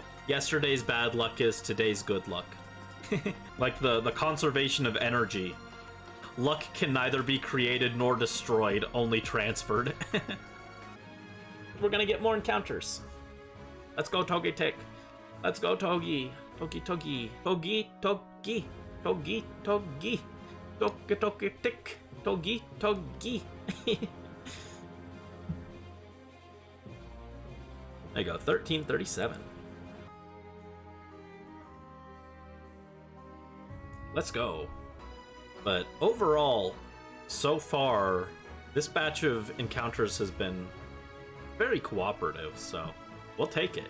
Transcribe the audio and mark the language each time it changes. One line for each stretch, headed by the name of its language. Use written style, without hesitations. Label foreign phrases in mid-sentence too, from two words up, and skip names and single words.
English: Yesterday's bad luck is today's good luck. Like the conservation of energy. Luck can neither be created nor destroyed, only transferred. We're gonna get more encounters. Let's go, Togetic. Let's go, Togi. Togi, Togi. Togi, Togi. Togi, Togi. Togetic. Togi, Togi. There you go, 1337. Let's go. But overall, so far, this batch of encounters has been very cooperative, so we'll take it.